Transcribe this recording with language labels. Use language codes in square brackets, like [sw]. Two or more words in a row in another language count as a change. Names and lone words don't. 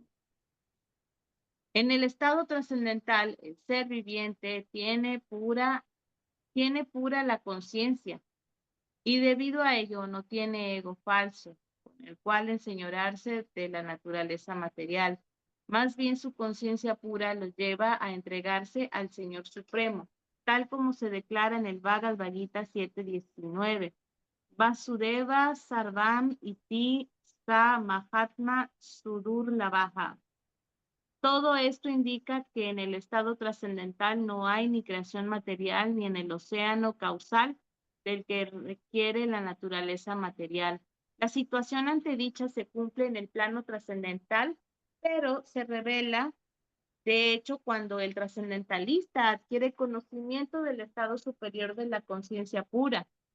[es] En el estado trascendental, el ser viviente tiene pura la conciencia y debido a ello no tiene ego falso, con el cual enseñorearse de la naturaleza material. Más bien su conciencia pura lo lleva a entregarse al Señor Supremo, tal como se declara en el Bhagavad Gita 7:19. [sa] वासुदेव सर्वम् इति स महात्मा सुदुर् लभः. [es] Todo esto indica que en el estado trascendental no hay ni creación material ni en el océano causal del que requiere la naturaleza material. La situación antedicha se cumple en el plano trascendental, pero se revela, de hecho, cuando el trascendentalista adquiere conocimiento del estado superior de la conciencia pura.